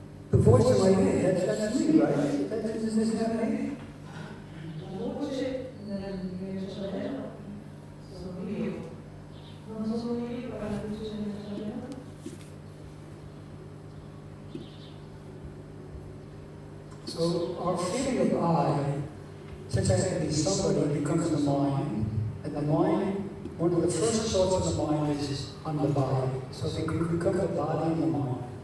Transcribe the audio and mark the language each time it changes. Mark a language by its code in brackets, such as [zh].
[en] The voice in my head, that's me, right? Isn't that me? [it] La voce nel mio cervello sono io. Non sono io per la voce nel cervello. [en] So our feeling of I, since I have to be somebody, becomes the mind. And the mind, one of the first thoughts of the mind is on the body. So they become the body and the mind.